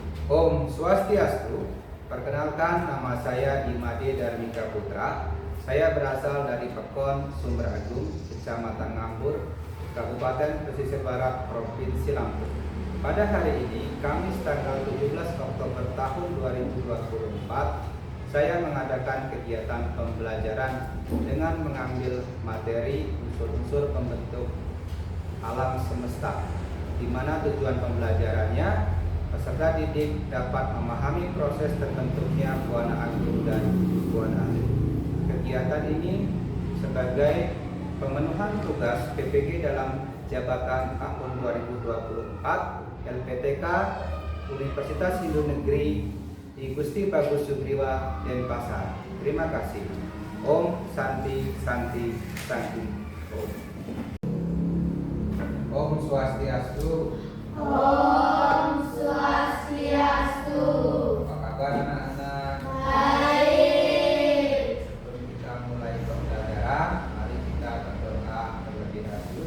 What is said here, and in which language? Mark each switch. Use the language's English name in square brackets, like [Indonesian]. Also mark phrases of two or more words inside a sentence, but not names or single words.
[Balinese] Om Swastiastu. [Indonesian] Perkenalkan, nama saya Imade Darmika Putra. Saya berasal dari Pekon Sumber Agung, Kecamatan Ngambur, Kabupaten Pesisir Barat, Provinsi Lampung. Pada hari ini, Kamis tanggal 17 Oktober tahun 2024, saya mengadakan kegiatan pembelajaran dengan mengambil materi unsur-unsur pembentuk alam semesta, di mana tujuan pembelajarannya peserta didik dapat memahami proses terbentuknya Buana Agung dan Buana Alit. Kegiatan ini sebagai pemenuhan tugas PPG dalam jabatan tahun 2024 LPTK Universitas Hindu Negeri di Gusti Bagus Sugriwa, Denpasar. Terima kasih. [Balinese] Om Santi Santi Santi Om. Om Swastiastu. Om Swastiastu. [Indonesian] Apa kabar anak-anak? Baik. Sebelum kita mulai pembelajaran, mari kita berdoa terlebih dahulu.